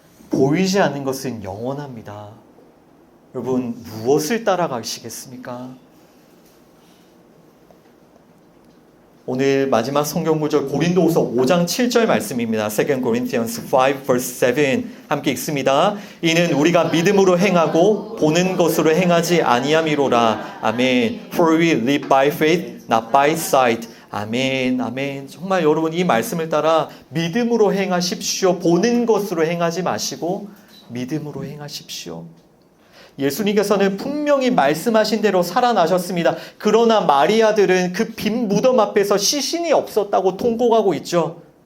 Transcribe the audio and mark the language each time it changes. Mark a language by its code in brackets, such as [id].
[ko] 보이지 않는 것은 영원합니다. 여러분 무엇을 따라가시겠습니까? 오늘 마지막 성경 구절 고린도후서 5장 7절 말씀입니다. [en] 2 Corinthians 5 verse 7 [ko] 함께 읽습니다. 이는 우리가 믿음으로 행하고 보는 것으로 행하지 아니함이로라. 아멘. [en] For we live by faith, not by sight. [ko] 아멘, 아멘. 정말 여러분 이 말씀을 따라 믿음으로 행하십시오. 보는 것으로 행하지 마시고 믿음으로 행하십시오. 예수님께서는 분명히 말씀하신 대로 살아나셨습니다. 그러나 마리아들은 그 빈 무덤 앞에서 시신이 없었다고 통곡하고 있죠.